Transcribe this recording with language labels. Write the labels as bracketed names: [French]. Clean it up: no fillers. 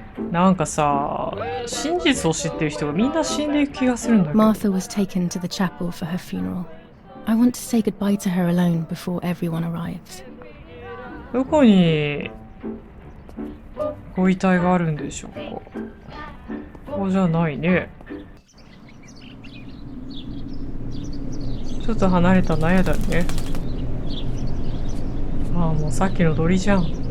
[Japanese] なんかさ、真実を知ってる人がみんな死んでいく気がするんだけど。 [English] Martha was taken to the chapel for her funeral. I want to say goodbye to her alone before everyone arrives. [Japanese] どこにご遺体があるんでしょうか。ここじゃないね。ちょっと離れた納屋だね。ああ、もうさっきの鳥じゃん。